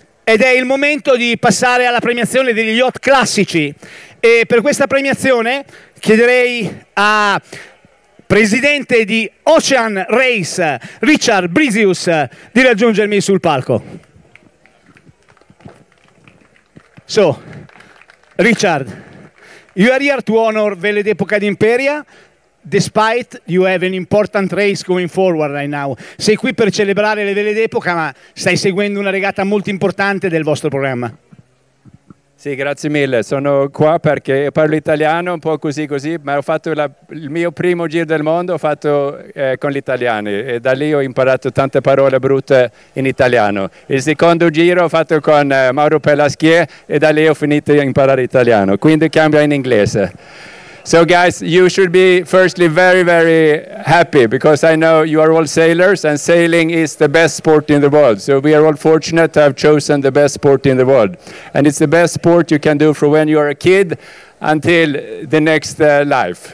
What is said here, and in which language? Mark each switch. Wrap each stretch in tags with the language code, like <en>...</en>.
<it>Ed è il momento di passare alla premiazione degli IOR classici. E per questa premiazione chiederei a... presidente di Ocean Race, Richard Brisius, di raggiungermi sul palco.</it> <en>So, Richard, you are here to honor Vele d'Epoca d'Imperia, despite you have an important race going forward right now.</en> <it>Sei qui per celebrare le Vele d'Epoca, ma stai seguendo una regata molto importante del vostro programma. Sì, grazie mille. Sono qua perché parlo italiano un po' così così, ma ho fatto il mio primo giro del mondo, ho fatto con gli italiani e da lì ho imparato tante parole brutte in italiano. Il secondo giro ho fatto con Mauro Pellaschier e da lì ho finito di imparare italiano, quindi cambio in inglese.</it> <en>So guys, you should be firstly very, very happy because I know you are all sailors and sailing is the best sport in the world. So we are all fortunate to have chosen the best sport in the world. And it's the best sport you can do from when you are a kid until the next life.</en>